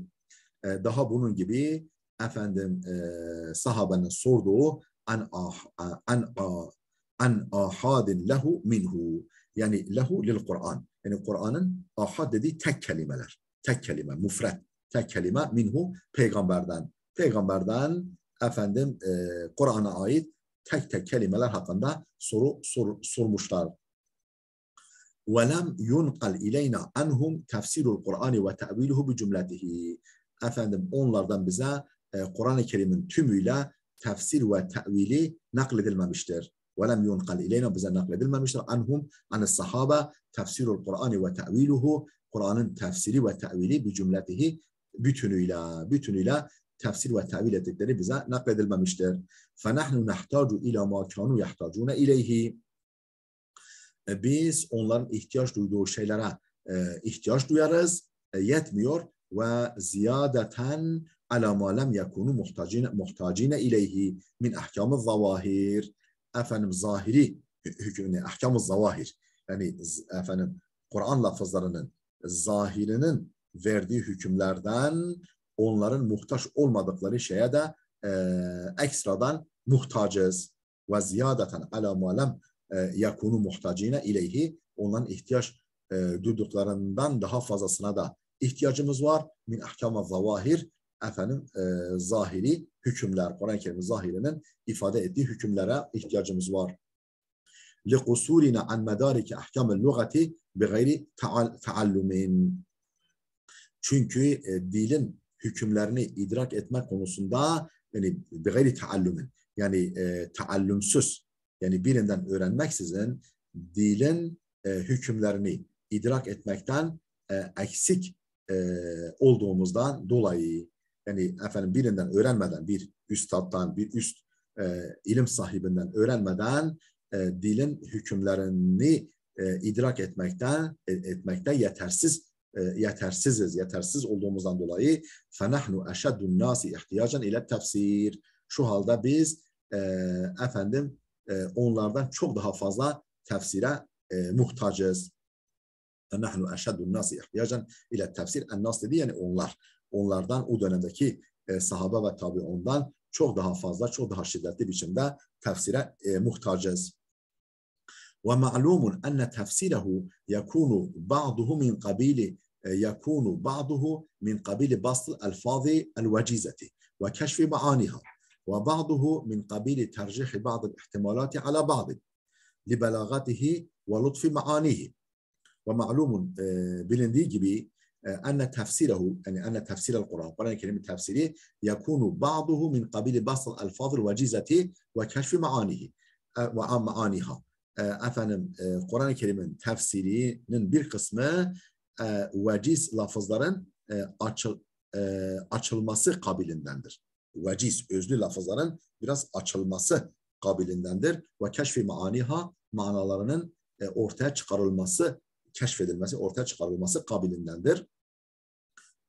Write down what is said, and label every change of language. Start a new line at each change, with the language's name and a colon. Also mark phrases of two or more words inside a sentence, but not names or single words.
Turkish: Daha bunun gibi efendim sahabenin sorduğu
Arabic: عن آحاد له منه
Turkish: yani
Arabic: له للقرآن
Turkish: yani Kur'an'ın ahad dediği tek kelimeler tek kelime mufret tek kelime minhu peygamberden efendim Kur'an'a ait tek tek kelimeler hakkında sormuşlar.
Arabic: وَلَمْ يُنْقَلْ اِلَيْنَا عَنْهُمْ تَفْسِيرُ الْقُرْآنِ وَتَأْوِيلُهُ بِجُمْلَتِهِ
Turkish: efendim onlardan bize Kur'an-ı Kerim'in tümüyle tefsir ve tevili nakledilmemiştir.
Arabic: وَلَمْ يُنْقَلْ اِلَيْنَا
Turkish: bize nakledilmemiştir.
Arabic: عَنْهُمْ عَنِ الصَّحَابَ تَفْسِيرُ الْقُرْآنِ وَتَأْوِيلُهُ
Turkish: Kur'an'ın tefsiri ve tevili bicümletihi bütünüyle tefsir ve tevil ettikleri bize nakledilmemiştir.
Arabic: فَنَحْنُ نَحْتَاجُ إِلَى مَا كَانُوا يَحْتَاجُونَ إِلَيْهِ
Turkish: biz onların ihtiyaç duyduğu şeylere ihtiyaç duyarız, yetmiyor
Arabic: وزيادة على ما لم يكونوا محتاجين إليه من أحكام الظواهر
Turkish: efendim zahiri hükmüne
Arabic: أحكام الظواهر
Turkish: yani efendim Kur'an lafızlarının zahirinin verdiği hükümlerden onların muhtaç olmadıkları şeye de ekstradan muhtacız
Arabic: وزيادة على ما لم يكونوا محتاجين إليه
Turkish: onların ihtiyaç duyduklarından daha fazlasına da ihtiyacımız var.
Arabic: من أحكام الظواهر
Turkish: efendim zahiri hükümler Kur'an-ı Kerim zahirinin ifade ettiği hükümlere ihtiyacımız var.
Arabic: لِقُسُورِنَا عَنْ مَدَارِكِ اَحْكَامِ اللُّغَةِ بِغَيْرِ تَعَلُّمٍ
Turkish: çünkü dilin hükümlerini idrak etme konusunda yani
Arabic: بِغَيْرِ تَعَلُّمٍ
Turkish: yani taallümsüz yani birinden öğrenmeksizin dilin hükümlerini idrak etmekten eksik olduğumuzdan dolayı yani efendim birinden öğrenmeden bir üstattan bir üst ilim sahibinden öğrenmeden dilin hükümlerini idrak etmekte yetersiz olduğumuzdan dolayı
Arabic: فَنَحْنُ اَشَدُّ النَّاسِ اِحْتِيَاجًا اِلَى التَّفْسِيرِ
Turkish: şu halde biz efendim onlardan çok daha fazla tefsire muhtacız.
Arabic: نحن أشد الناس احتياجا إلى التفسير.
Turkish: En-nas dedi yani onlar. Onlardan o dönemdeki sahabe ve tabi'undan çok daha fazla, çok daha şiddetli biçimde tefsire muhtacız.
Arabic: ومعلوم أن تفسيره يكون بعضه من قبيل بسط الألفاظ الوجيزة وكشف معانيها. وبعضه من قبيل ترجيح بعض الاحتمالات على بعض لبلاغته ولطف معانيه ومعلوم
Turkish: bilindiği gibi
Arabic: أن تفسيره يعني أن تفسير القرآن
Turkish: Kur'an-ı Kerim'in tefsiri
Arabic: يكون بعضه من قبيل بسط الألفاظ الوجيزة وكشف معانيه ومعانيها
Turkish: efendim Kur'an-ı Kerim'in tefsirinin bir kısmı veciz lafızların açılması kabilindendir. Veciz, özlü lafızların biraz açılması kabilindendir.
Arabic: وكشف معانيها,
Turkish: manalarının ortaya çıkarılması, keşfedilmesi, ortaya çıkarılması kabilindendir.